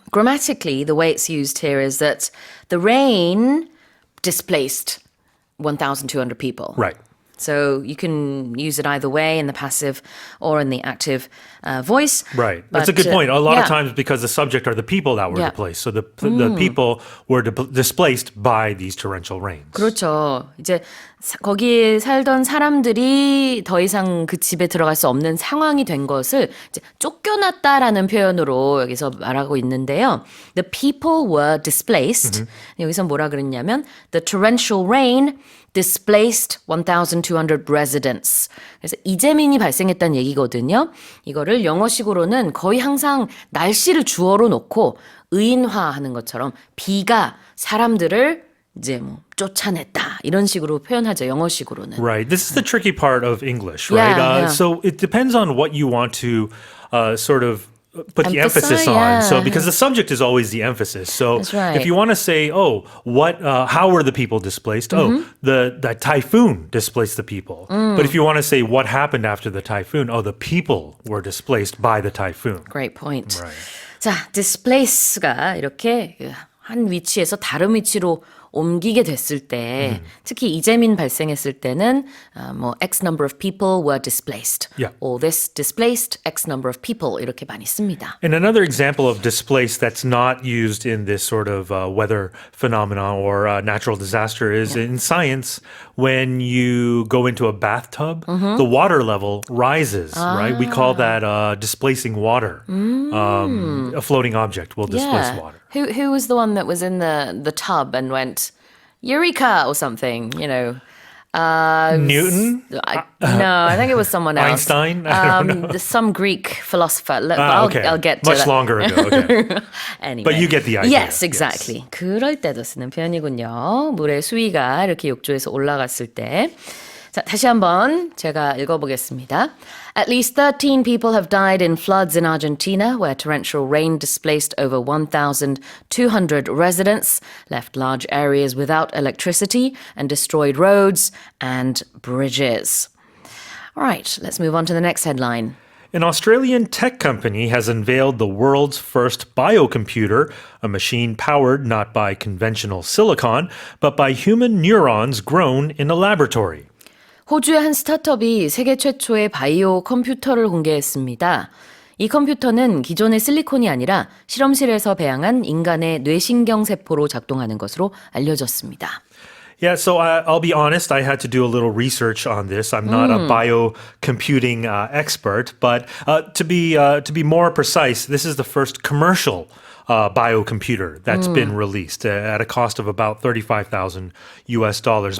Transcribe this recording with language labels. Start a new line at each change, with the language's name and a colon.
English: Grammatically, the way it's used here is that the rain displaced 1,200 people. Right. So you can use it either way in the passive or in the active voice. Right. That's a But, good point. A lot yeah. of times because the subject are the people that were Yeah. displaced. So the people were displaced by these torrential rains.
Korean: 그렇죠. 이제 거기에 살던 사람들이 더 이상 그 집에 들어갈 수 없는 상황이 된 것을 이제 쫓겨났다라는 표현으로 여기서 말하고 있는데요.
English: The people were displaced.
Korean: 여기서 뭐라 그랬냐면
English: the torrential rain displaced 1,200 residents.
Korean: 그래서 이재민이 발생했다는 얘기거든요. 이거를 영어식으로는 거의 항상 날씨를 주어로 놓고 의인화하는 것처럼 비가 사람들을 이제 뭐 쫓아냈다 이런 식으로 표현하죠. 영어식으로는.
English: Right. This is the tricky part of English, Yeah, right? yeah. So it depends on what you want to sort of put the emphasis Emphasize, on. yeah. So because the subject is always the emphasis. So That's right. if you want to say, how were the people displaced? The typhoon displaced the people. But if you want to say what happened after the typhoon, the people were displaced by the typhoon. Great point. Right.
Korean: 자, displace가 이렇게 한 위치에서 다른 위치로 옮기게 됐을 때, 특히 이재민 발생했을 때는 뭐
English: X number of people were displaced, Yeah. or this displaced X number of people
Korean: 이렇게 많이 씁니다.
English: And another example of displaced that's not used in this sort of weather phenomenon or natural disaster is in science. When you go into a bathtub, the water level rises, right? We call that displacing water. A floating object will displace water. Who was the one that was in the tub and went Eureka or something? You know. Newton? No, I think it was someone else. Einstein? I don't know. Some Greek philosopher. Look, Okay. I'll get to Much that. longer ago. Okay. Anyway. But you get the idea. Yes, exactly.
Korean: 그럴 때도 쓰는 표현이군요. 물의 수위가 이렇게 욕조에서 올라갔을 때. 자, 다시 한번 제가 읽어보겠습니다.
English: At least 13 people have died in floods in Argentina, where torrential rain displaced over 1,200 residents, left large areas without electricity, and destroyed roads and bridges. All right, let's move on to the next headline. An Australian tech company has unveiled the world's first biocomputer, a machine powered not by conventional silicon, but by human neurons grown in a laboratory.
Korean: 호주의 한 스타트업이 세계 최초의 바이오 컴퓨터를 공개했습니다. 이 컴퓨터는 기존의 실리콘이 아니라 실험실에서 배양한 인간의 뇌신경 세포로 작동하는 것으로 알려졌습니다.
English: Yeah, so I'll be honest, I had to do a little research on this. I'm not a biocomputing expert, but to be more precise, this is the first commercial biocomputer that's been released at a cost of about $35,000 US dollars.